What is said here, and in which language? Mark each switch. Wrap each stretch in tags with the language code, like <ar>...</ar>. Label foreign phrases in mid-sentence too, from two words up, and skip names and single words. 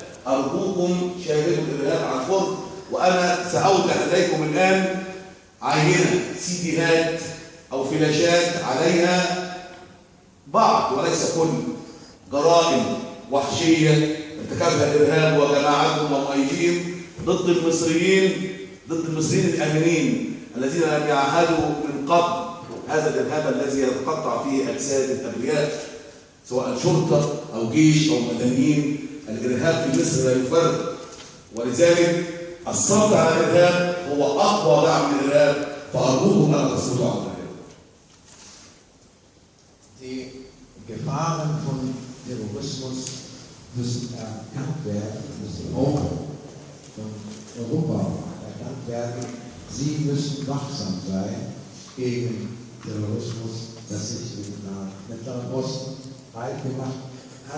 <ar>أرجوكم شاهدوا الإرهاب عن قرب، وأنا سأودع إليكم الآن عينة سيديهات أو فلاشات عليها بعض وليس كل جرائم وحشية ارتكبها الإرهاب وجماعتهم ومؤيدين ضد المصريين الآمنين الذين لم يعهدوا من قبل هذا الإرهاب الذي يتقطع فيه أجساد الأبرياء سواء شرطة أو جيش أو مدنيين. الإرهاب في مصر لا يفرق، ولذلك الصمت على الإرهاب هو أقوى دعم للإرهاب، فأرجوكم أن تصمتوا على الإرهاب.</ar> <de>Die Gefahren von Terrorismus müssen erkannt werden, müssen auch von Europa erkannt werden. Sie müssen wachsam sein gegen Terrorismus, das sich im Mittleren Osten breit gemacht hat.</de>